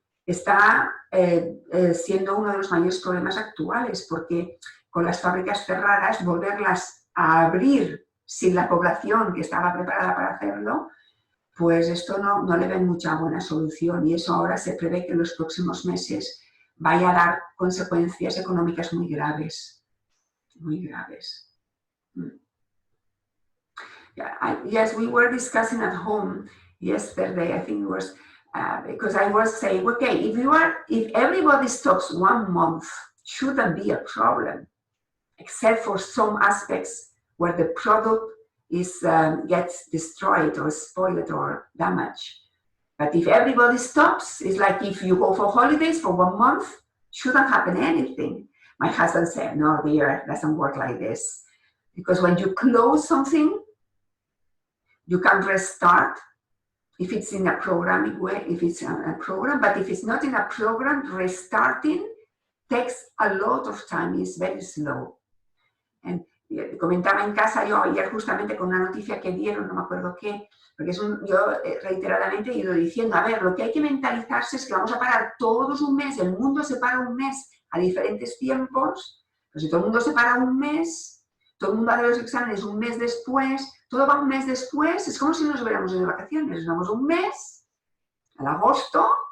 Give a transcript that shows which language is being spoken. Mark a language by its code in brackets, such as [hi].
[es] está siendo uno de los mayores problemas actuales, porque con las fábricas cerradas, volverlas a abrir sin la población que estaba preparada para hacerlo, pues esto no le ven mucha buena solución, y eso ahora se prevé que en los próximos meses vaya a dar consecuencias económicas muy graves, muy graves. [en] Yes, we were discussing at home yesterday, I think it was, because I was saying, okay, if everybody stops 1 month, shouldn't be a problem, except for some aspects where the product gets destroyed or spoiled or damaged. But if everybody stops, it's like if you go for holidays for 1 month, shouldn't happen anything. My husband said, no, dear, it doesn't work like this. Because when you close something, you can restart if it's in a programming way, if it's a program, but if it's not in a program, restarting takes a lot of time, it's very slow. [es] And comentaba en casa yo ayer justamente con una noticia que dieron, no me acuerdo qué, porque yo reiteradamente he ido diciendo, a ver, lo que hay que mentalizarse es que vamos a parar todos un mes, el mundo se para un mes a diferentes tiempos, pero si todo el mundo se para un mes, todo el mundo hace los exámenes un mes después, todo va un mes después, es como si nos hubiéramos ido de vacaciones, nos vamos un mes, al agosto,